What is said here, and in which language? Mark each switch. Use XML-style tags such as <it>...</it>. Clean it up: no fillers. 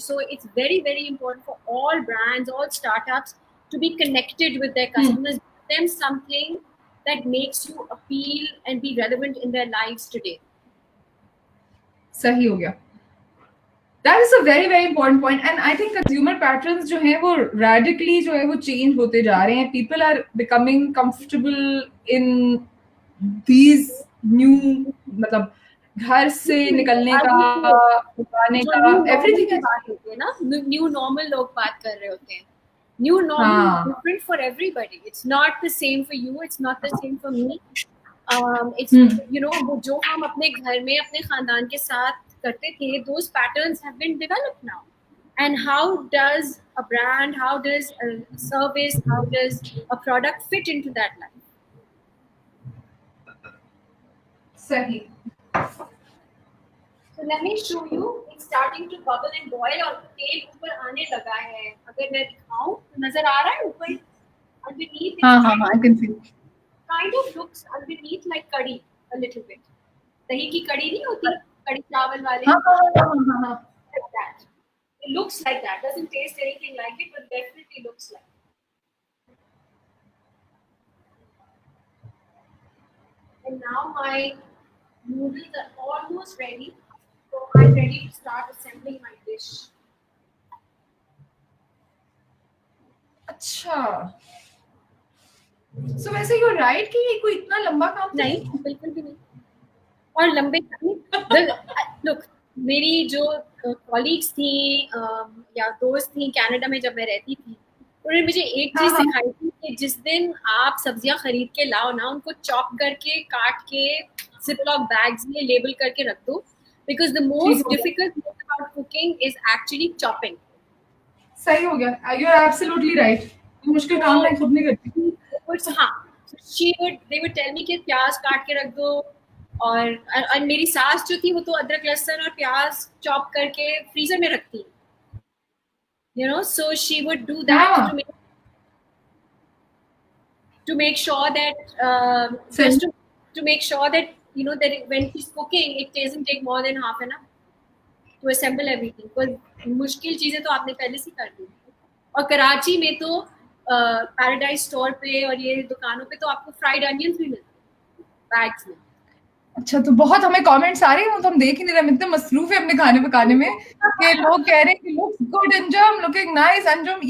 <en>So it's very, very important for all brands, all startups to be connected with their customers, give them something that makes you appeal and be relevant in their lives today.</en> <hi>सही हो गया.</hi> <en>That is a very, very important point. And I think consumer patterns</en> <hi>जो हैं वो radically जो है वो change होते जा रहे हैं.</hi> <en>People are becoming comfortable in these new</en> <hi>मतलब घर से निकलने का, उठाने का,</hi> <en>everything</en> <hi>is ना new normal लोग बात कर रहे होते हैं.</hi> <en>New normal is different for everybody. It's not the same for you. It's not the same for me.</en> <hi>It's जो हम अपने घर में अपने खानदान के साथ करते थे,</hi> <en>those patterns have been developed now. And how does a brand, how does a service, how does a product fit into that life?</en> <hi>Sahi.</hi> <en>So let me show you. It's starting to bubble and boil</en> <hi>और तेल ऊपर आने लगा है. अगर मैं दिखाऊं तो नजर आ रहा है ऊपर underneath.</hi> <en>हाँ, I can see. Kind of looks underneath like curry a little bit.</en> <hi>दही की कड़ी नहीं होती, कड़ी चावल वाले.</hi> <en>Like that. It looks like that. Doesn't taste anything like it, but definitely looks like it. And now my noodles are almost ready. So I'm ready to start assembling my dish.</en> <hi>अच्छा. So वैसे</hi> <en>you're right</en> <hi>कि ये कोई इतना लंबा काम नहीं, बिल्कुल भी नहीं. और लंबे look, मेरी जो कॉलीग्स थी या दोस्त थी कनाडा में जब मैं रहती थी, उन्होंने मुझे एक चीज सिखाई थी कि जिस दिन आप सब्जियां खरीद के लाओ ना, उनको चॉप करके काट के जिपलॉक बैग्स में लेबल करके रख दो,</hi> <en>Because the most difficult thing about cooking is actually chopping.</en> <hi>सही हो गया.</hi> <en>You are absolutely right.</en> <hi>मुश्किल काम मैं खुद नहीं करती. हाँ,</hi> <en>they would tell me</en> <hi>कि प्याज काट के रख दो, और मेरी सास जो थी वो तो अदरक लहसुन और प्याज चॉप करके फ्रीजर में रखती,</hi> <en>so she would do that to make sure that to make sure that that when she's cooking it doesn't take more than half an hour to assemble everything.</en> <hi>Because मुश्किल चीजें तो आपने पहले से कर दी. और कराची में तो पैराडाइज स्टोर पे और ये दुकानों पे तो आपको फ्राइड अनियंस भी मिलते हैं बैग्स में. अच्छा, तो बहुत हमें कमेंट्स आ रहे हैं, तो हम देख ही नहीं रहे, इतने मसरूफ है अपने खाने पकाने में कि लोग कह रहे हैं कि</hi> <en>Looks good Anjum, looking nice Anjum.</en>